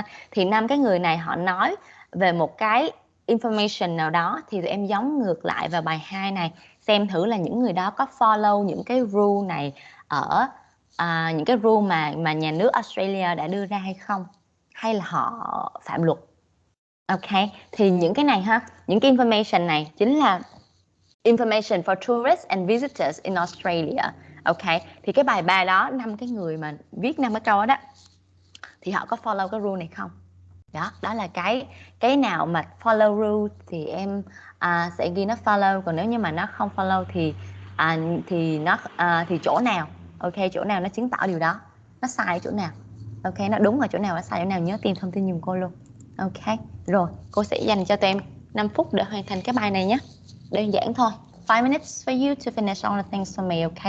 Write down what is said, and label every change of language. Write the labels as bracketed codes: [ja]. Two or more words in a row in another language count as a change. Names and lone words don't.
[vi] Thì 5 cái người này họ nói về một cái information nào đó, thì tụi em giống ngược lại vào bài 2 này, xem thử là những người đó có follow những cái rule này ở những cái rule mà nhà nước Australia đã đưa ra hay không, hay là họ phạm luật. Ok, thì những cái này ha, những cái information này chính là [en] information for tourists and visitors in Australia. [vi] Ok, thì cái bài 3 đó, 5 cái người mà viết 5 cái câu đó thì họ có follow cái rule này không? Đó là cái nào mà [en] follow rule [vi] thì em sẽ ghi nó follow, còn nếu như mà nó không follow thì chỗ nào, ok, chỗ nào nó chứng tỏ điều đó, nó sai ở chỗ nào, ok, nó đúng ở chỗ nào, nó sai ở chỗ nào, nhớ tìm thông tin giùm cô luôn. Ok, rồi cô sẽ dành cho tụi em 5 phút để hoàn thành cái bài này nhé, đơn giản thôi. [en] 5 minutes for you to finish all the things for me, okay?